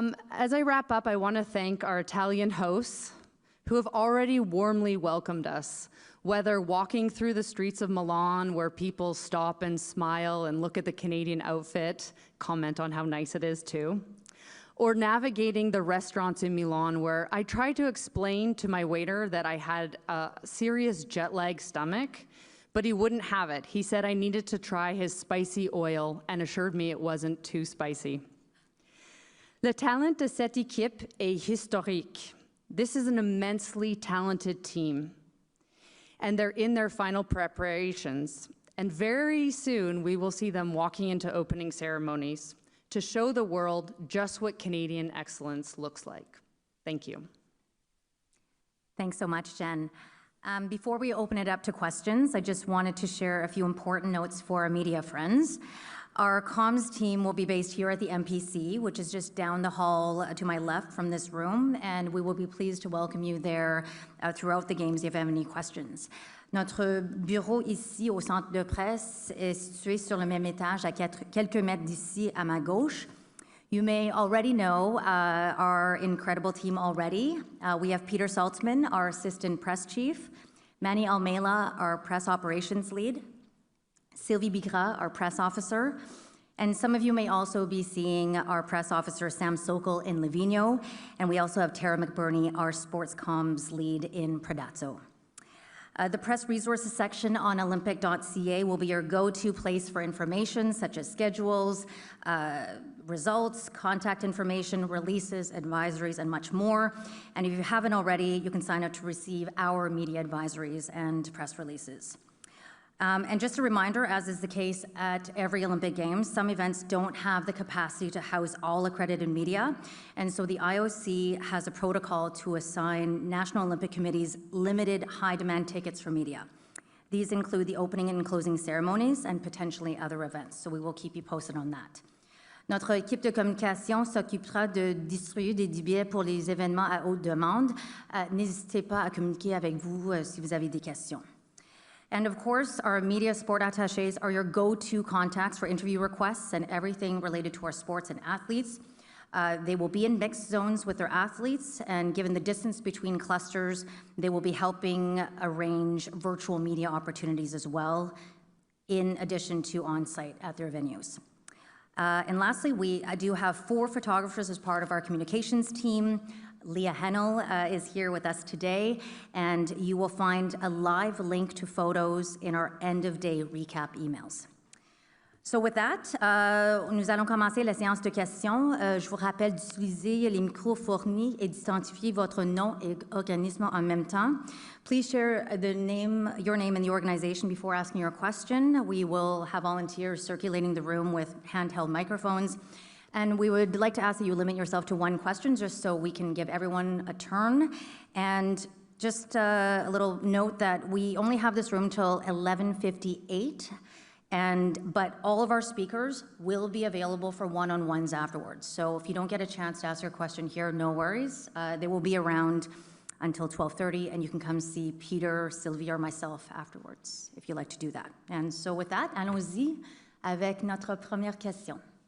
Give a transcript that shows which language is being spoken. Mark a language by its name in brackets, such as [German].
[English] As I wrap up, I want to thank our Italian hosts who have already warmly welcomed us, whether walking through the streets of Milan where people stop and smile and look at the Canadian outfit, comment on how nice it is too, or navigating the restaurants in Milan where I tried to explain to my waiter that I had a serious jet lag stomach, but he wouldn't have it. He said I needed to try his spicy oil and assured me it wasn't too spicy. [French] Le talent de cette équipe est historique. [English] This is an immensely talented team, and they're in their final preparations. And very soon, we will see them walking into opening ceremonies to show the world just what Canadian excellence looks like. Thank you. Thanks so much, Jen. Before we open it up to questions, I just wanted to share a few important notes for our media friends. Our comms team will be based here at the MPC, which is just down the hall to my left from this room, and we will be pleased to welcome you there throughout the games if you have any questions. [French] Notre bureau ici au centre de presse est situé sur le même étage à quelques mètres d'ici à ma gauche. [English] You may already know our incredible team already. We have Peter Saltzman, our assistant press chief, Manny Almela, our press operations lead, Sylvie Bigra, our press officer, and some of you may also be seeing our press officer, Sam Sokol, in Livigno, and we also have Tara McBurney, our sports comms lead in Predazzo. The press resources section on olympic.ca will be your go-to place for information such as schedules, results, contact information, releases, advisories, and much more. And if you haven't already, you can sign up to receive our media advisories and press releases. And just a reminder, as is the case at every Olympic Games, some events don't have the capacity to house all accredited media. And so the IOC has a protocol to assign National Olympic Committees limited high-demand tickets for media. These include the opening and closing ceremonies and potentially other events. So we will keep you posted on that. [French] Notre équipe de communication s'occupera de distribuer des billets pour les événements à haute demande. N'hésitez pas à communiquer avec vous si vous avez des questions. [English] And of course, our media sport attachés are your go-to contacts for interview requests and everything related to our sports and athletes. They will be in mixed zones with their athletes, and given the distance between clusters, they will be helping arrange virtual media opportunities as well, in addition to on-site at their venues. And lastly, we do have 4 photographers as part of our communications team. Leah Hennel is here with us today, and you will find a live link to photos in our end-of-day recap emails. So with that, [French] nous allons commencer la séance de questions. Je vous rappelle d'utiliser les micros fournis et d'identifier votre nom et organisme en même temps. [English] Please share your name and the organization before asking your question. We will have volunteers circulating the room with handheld microphones. And we would like to ask that you limit yourself to 1 question just so we can give everyone a turn. And just a little note that we only have this room till 11:58, but all of our speakers will be available for one-on-ones afterwards. So if you don't get a chance to ask your question here, no worries. They will be around until 12:30, and you can come see Peter, Sylvie, or myself afterwards if you'd like to do that. And so with that, [French] allons-y avec notre première question.